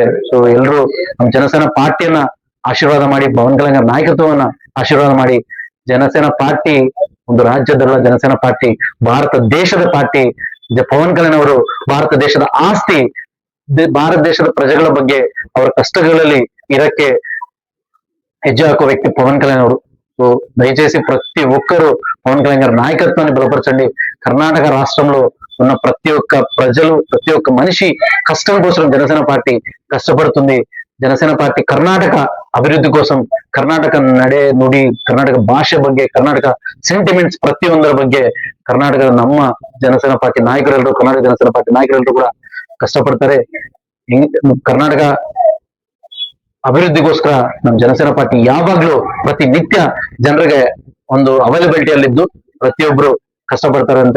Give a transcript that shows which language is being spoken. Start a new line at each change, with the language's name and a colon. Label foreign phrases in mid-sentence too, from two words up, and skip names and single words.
Kannada: ಸೊ ಎಲ್ರು ನಮ್ಮ ಜನಸೇನಾ ಪಾರ್ಟಿಯನ್ನ ಆಶೀರ್ವಾದ ಮಾಡಿ, ಪವನ್ ಕಲ್ಯಾಣ್ ನಾಯಕತ್ವವನ್ನ ಆಶೀರ್ವಾದ ಮಾಡಿ. ಜನಸೇನಾ ಪಾರ್ಟಿ ಒಂದು ರಾಜ್ಯದಲ್ಲ, ಜನಸೇನಾ ಪಾರ್ಟಿ ಭಾರತ ದೇಶದ ಪಾರ್ಟಿ. ಪವನ್ ಕಲ್ಯಾಣ್ ಅವರು ಭಾರತ ದೇಶದ ಆಸ್ತಿ. ಭಾರತ ದೇಶದ ಪ್ರಜೆಗಳ ಬಗ್ಗೆ ಅವರ ಕಷ್ಟಗಳಲ್ಲಿ ಇರಕ್ಕೆ ಹೆಜ್ಜೆ ಹಾಕುವ ವ್ಯಕ್ತಿ ಪವನ್ ಕಲ್ಯಾಣ್ ಅವರು.
Telugu: సో దయచేసి ప్రతి ఒక్కరూ పవన్ కళ్యాణ్ గారి నాయకత్వాన్ని బలపరచండి. కర్ణాటక రాష్ట్రంలో ఉన్న ప్రతి ఒక్క ప్రజలు, ప్రతి ఒక్క మనిషి కష్టం కోసం జనసేన పార్టీ కష్టపడుతుంది.
Kannada: ಜನಸೇನಾ ಪಾರ್ಟಿ ಕರ್ನಾಟಕ ಅಭಿವೃದ್ಧಿ ಕೋಸಂ, ಕರ್ನಾಟಕ ನಡೆ ನುಡಿ, ಕರ್ನಾಟಕ ಭಾಷೆ ಬಗ್ಗೆ, ಕರ್ನಾಟಕ ಸೆಂಟಿಮೆಂಟ್ಸ್ ಪ್ರತಿಯೊಂದರ ಬಗ್ಗೆ ಕರ್ನಾಟಕದ ನಮ್ಮ ಜನಸೇನಾ ಪಾರ್ಟಿ ನಾಯಕರೆಲ್ಲರೂ, ಕರ್ನಾಟಕ ಜನಸೇನಾ ಪಾರ್ಟಿ ನಾಯಕರೆಲ್ಲರೂ ಕೂಡ ಕಷ್ಟಪಡ್ತಾರೆ. ಕರ್ನಾಟಕ ಅಭಿವೃದ್ಧಿಗೋಸ್ಕರ ನಮ್ಮ ಜನಸೇನಾ ಪಾರ್ಟಿ ಯಾವಾಗ್ಲೂ ಪ್ರತಿನಿತ್ಯ ಜನರಿಗೆ ಒಂದು ಅವೈಲಬಿಲಿಟಿಯಲ್ಲಿದ್ದು ಪ್ರತಿಯೊಬ್ರು ಕಷ್ಟಪಡ್ತಾರಂತೆ.